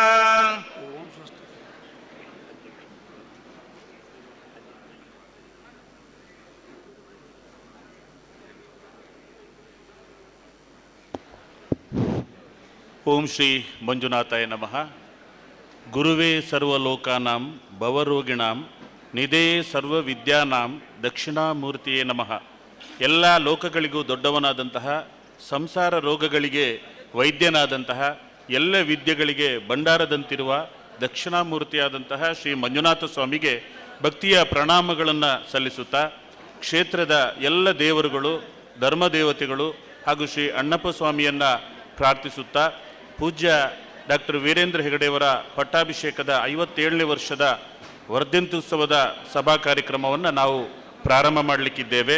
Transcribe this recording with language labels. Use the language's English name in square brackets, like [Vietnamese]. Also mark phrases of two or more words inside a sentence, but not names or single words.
[Sanskrit] ओम श्री मंजुनाथाय नमः। गुरुवे सर्वलोकानां भवरोगिणां ನಿಧೇ ಸರ್ವ ವಿದ್ಯಾನಾಂ ದಕ್ಷಿಣಾಮೂರ್ತಿಯೇ ನಮಃ. [Kannada] ಎಲ್ಲ ಲೋಕಗಳಿಗೂ ದೊಡ್ಡವನಾದಂತಹ, ಸಂಸಾರ ರೋಗಗಳಿಗೆ ವೈದ್ಯನಾದಂತಹ, ಎಲ್ಲ ವಿದ್ಯೆಗಳಿಗೆ ಭಂಡಾರದಂತಿರುವ ದಕ್ಷಿಣಾಮೂರ್ತಿಯಾದಂತಹ ಶ್ರೀ ಮಂಜುನಾಥ ಸ್ವಾಮಿಗೆ ಭಕ್ತಿಯ ಪ್ರಣಾಮಗಳನ್ನು ಸಲ್ಲಿಸುತ್ತಾ, ಕ್ಷೇತ್ರದ ಎಲ್ಲ ದೇವರುಗಳು, ಧರ್ಮದೇವತೆಗಳು ಹಾಗೂ ಶ್ರೀ ಅಣ್ಣಪ್ಪ ಸ್ವಾಮಿಯನ್ನು ಪ್ರಾರ್ಥಿಸುತ್ತಾ, ಪೂಜ್ಯ ಡಾಕ್ಟರ್ ವೀರೇಂದ್ರ ಹೆಗಡೆಯವರ ಪಟ್ಟಾಭಿಷೇಕದ 57ನೇ ವರ್ಷದ ವರ್ಧಂತ್ಯುತ್ಸವದ ಸಭಾ ಕಾರ್ಯಕ್ರಮವನ್ನು ನಾವು ಪ್ರಾರಂಭ ಮಾಡಲಿಕ್ಕಿದ್ದೇವೆ.